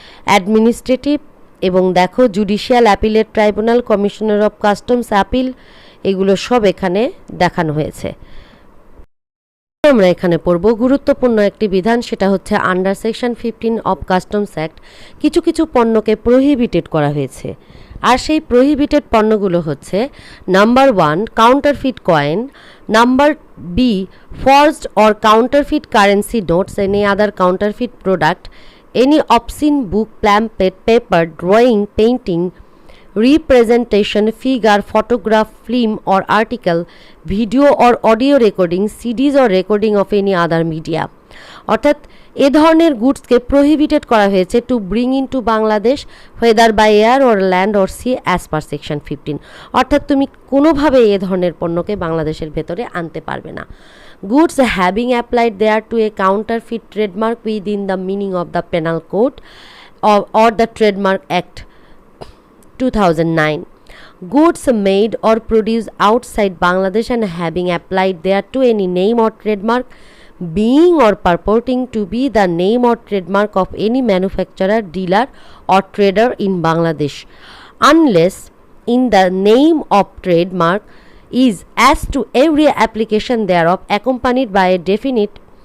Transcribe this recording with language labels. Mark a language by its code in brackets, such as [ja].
[bn] Administrative এবং দেখো judicial, appellate tribunal, commissioner of customs appeal, এগুলো সব এখানে দেখানো হয়েছে। আমরা এখানে পড়ব গুরুত্বপূর্ণ একটি বিধান, সেটা হচ্ছে under section 15 of customs act কিছু কিছু পণ্যকে প্রহিবিটেড করা হয়েছে। আর সেই প্রহিবিটেড পণ্যগুলো হচ্ছে number 1 counterfeit coin, number B [en] forged or counterfeit currency notes, any other counterfeit product, any obscene book, pamphlet, paper, drawing, painting, representation, figure, photograph, film or article, video or audio recording, CDs or recording of any other media. [bn] অর্থাৎ এ ধরনের গুডসকে prohibited করা হয়েছে [en] To bring in to Bangladesh whether by air or land or sea as per section 15। [bn] অর্থাৎ তুমি কোনোভাবে এ ধরনের পণ্যকে বাংলাদেশের ভেতরে আনতে পারবে না। [en] Goods having applied there to a counterfeit trademark within the meaning of the Penal Code or the Trademark Act 2009. Goods made or produced outside Bangladesh and having applied there to any name or trademark being or purporting to be the name or trademark of any manufacturer, dealer or trader in Bangladesh, unless in the name of trademark is as to every application thereof accompanied by a definite